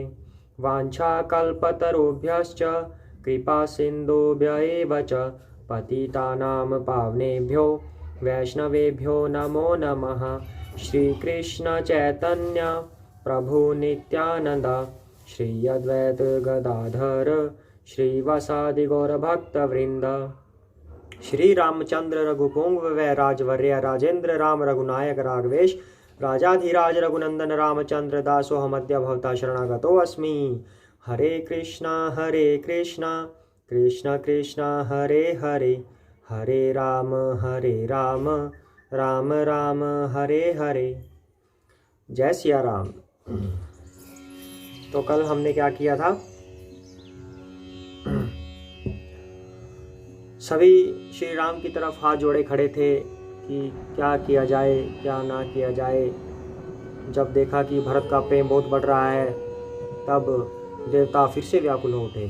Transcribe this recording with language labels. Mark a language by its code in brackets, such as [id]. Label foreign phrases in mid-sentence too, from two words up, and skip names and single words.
[sa] वाञ्छाकल्पतरुभ्यश्च कृपा सिन्धुभ्य एव च पतितानां पावनेभ्यो वैष्णवेभ्यो नमो नमः। श्रीकृष्ण चैतन्य प्रभु नित्यानंद श्री अद्वैत गदाधर श्रीवासादि गौरभक्तवृंद। श्री रामचंद्र रघुपुंग वै राजवर्य राजेंद्र राम रघुनायक राघवेश राजाधिराज रघुनंदन रामचंद्र दासोऽहमद्य भवता शरणागतो अस्मि। हरे कृष्णा कृष्ण कृष्ण हरे हरे, हरे राम राम राम हरे हरे। [hi] जय सिया राम। तो कल हमने क्या किया था? सभी श्री राम की तरफ हाथ जोड़े खड़े थे कि क्या किया जाए क्या ना किया जाए। जब देखा कि भरत का प्रेम बहुत बढ़ रहा है तब देवता फिर से व्याकुल हो उठे।